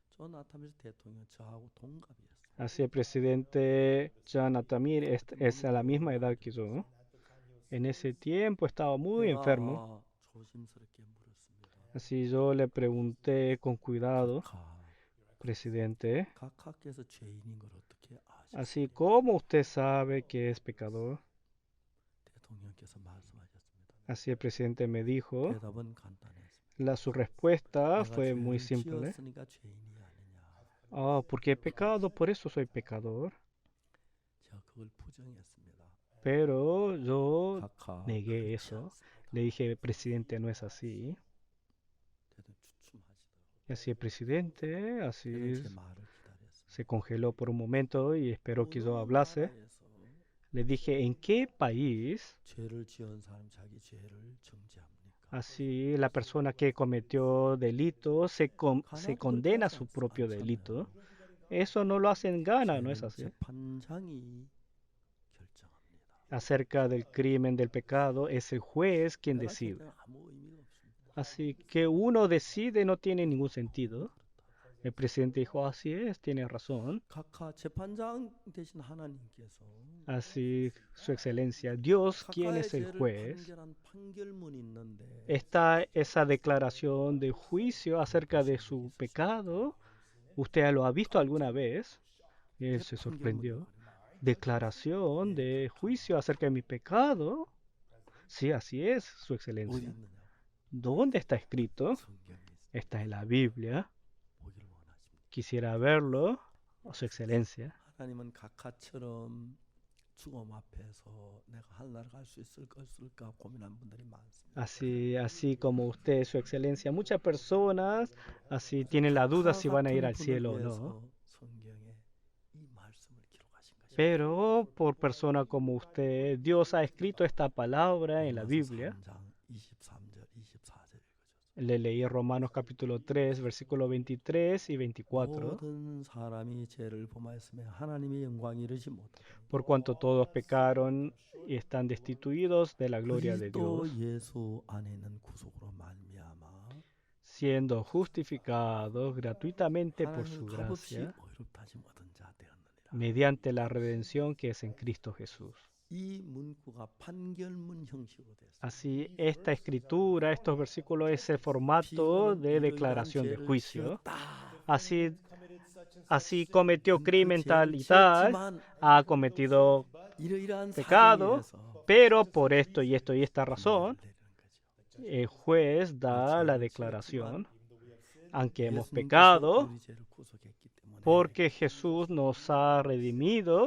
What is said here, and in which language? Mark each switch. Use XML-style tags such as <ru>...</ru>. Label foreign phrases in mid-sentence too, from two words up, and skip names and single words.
<es>Así el presidente Jonathan Mir es a la misma edad que yo, ¿no? En ese tiempo estaba muy enfermo. Así yo le pregunté con cuidado, Presidente,</es> <ko>각하께서 죄인인 걸 어떻게 아십니까?</ko> <es>así como usted sabe que es pecador,</es> <ko>대통령께서 말씀하셨습니다.</ko> <es>así el presidente me dijo,</es> <ko>대답은 간단했습니다.</ko> <es>su respuesta</es> <ko>내가</ko> <es>fue muy</es> <ko>죄를</ko> <es>simple.</es> <ko>지었으니까 죄인이 아니냐.</ko> <es>Ah, porque he pecado, por eso soy pecador.</es> <ko>제가 그걸 부정했습니다.</ko> <es>Pero yo</es> <ko>각하</ko> <es>negué</es> <ko>그렇지</ko> <es>eso.</es> <ko>않습니다.</ko> <es>Le dije, presidente, no es así.</es> <ko>대통령 주춤하시더라고요.</ko> <es>Y así el presidente,</es> <ko>저는</ko> <es>así</es> <ko>제 말을 기다렸습니다.</ko> <es>se congeló por un momento y esperó que yo hablase.</es> <ko>나라에서</ko> <es>Le dije, ¿en qué país</es> <ko>죄를 지은 사람 자기 죄를 정죄합니까?</ko> <es>así la persona que cometió delito se condena su propio delito? Eso no lo hace en Ghana, ¿no es así?</es> <ko>재판장이 결정합니다.</ko> <es>Acerca del crimen, del pecado, es el juez quien</es> <ko>내가</ko> <es>decide.</es> <ko>결정은 아무 의미가 없습니다.</ko> <es>Así que uno decide no tiene ningún sentido. El presidente dijo, así es, tiene razón.</es> <ko>각하 재판장 대신 하나님께서</ko> <es>Así, su excelencia, Dios, quien</es> <ko>각하의</ko> <es>es el</es> <ko>죄를</ko> <es>juez,</es> <ko>판결한 판결문이 있는데</ko> <es>está esa declaración de juicio acerca de su pecado. ¿Usted lo ha visto alguna vez? Y él se sorprendió. Declaración de juicio acerca de mi pecado. Sí, así es, su</es> <ko>어디</ko> <es>excelencia.</es> <ko>있느냐?</ko> <es>¿Dónde está escrito?</es> <ko>성경에 있습니다.</ko> <es>Está en la Biblia.</es> <ko>보기를 원하십니다.</ko> <es>Quisiera verlo, su excelencia.</es> <ko>하나님은 각하처럼 죽음 앞에서 내가 하늘나라 갈 수 있을까 없을까 고민한 분들이 많습니다.</ko> <es>Así como usted, su excelencia, muchas personas así tienen la duda si van a ir al cielo o no.</es> <ko>성경에 이 말씀을 기록하신 것입니다.</ko> <es>Pero por persona como usted, Dios ha escrito esta palabra en la Biblia.</es> <ko>3장 23절 24절 읽어주세요.</ko> <es>Le leí Romanos capítulo 3, versículos 23 y 24.</es> <ko>모든 사람이 죄를 범하였으며 하나님의 영광이 이르지 못하고</ko> <es>Por cuanto todos pecaron y están destituidos de la gloria de</es> <ko>그리스도</ko> <es>Dios,</es> <ko>예수 안에 있는 구속으로 말미암아</ko> <es>siendo justificados gratuitamente por su</es> <ko>하나님을 값없이</ko> <es>gracia,</es> <ko>의롭다심 얻은 자 되었느니라.</ko> <es>mediante la redención que es en Cristo Jesús.</es> <ko>이 문구가 판결문 형식으로 됐습니다.</ko> <es>Así, esta escritura, estos versículos, es el formato de declaración de juicio. Así cometió crimen tal y tal, ha cometido pecado, pero por esto y esto y esta razón, el juez da la declaración, aunque hemos pecado, porque Jesús nos ha redimido,</es>